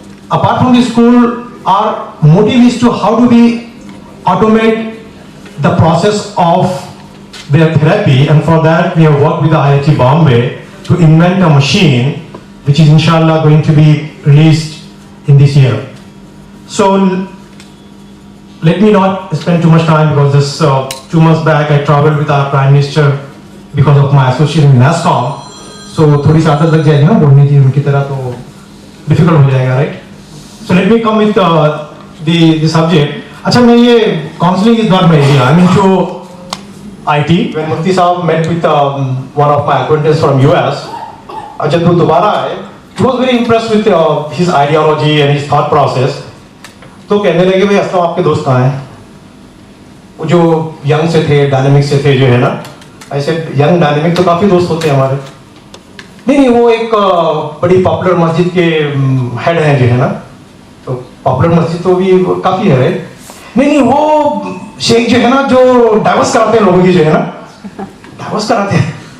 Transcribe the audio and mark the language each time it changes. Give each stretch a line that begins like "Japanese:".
English: Apart from the school, our motive is to how do we automate the process of their therapy, and for that we have worked with the IIT Bombay to invent a machine which is inshallah going to be released in this year. So let me not spend too much time because this 2 months back I traveled with our Prime Minister because of my association in NASCOM.
Hindi: So थोड़ी सी आदत लग जाएगी ना बोलने की उनकी तरह तो difficult हो जाएगा, right?
English: So let me come with the subject.
Hindi: अच्छा मैं ये
English: counseling is not my area. I'm into IT. When Mufti Saab met with one of my acquaintances from US,
Hindi: जब वो दोबारा आए,
English: he was very impressed with his ideology and his thought process.
Hindi: तो कहने लगे भाई असलम आपके दोस्त कहाँ हैं? जो यंग से थे, डायनेमिक से थे जो है ना, ऐसे यंग डायनेमिक तो काफ़ी दोस्त होते हैं हमारे। नहीं, वो एक बड़ी पॉपुलर मस्जिद के हेड हैं जो है ना, तो पॉपुलर मस्जिद तो भी काफ़ी है। नहीं, वो शेख जो है ना, जो डाइवर्स कराते हैं लोगों की जो है ना, डाइवर्स कराते हैं।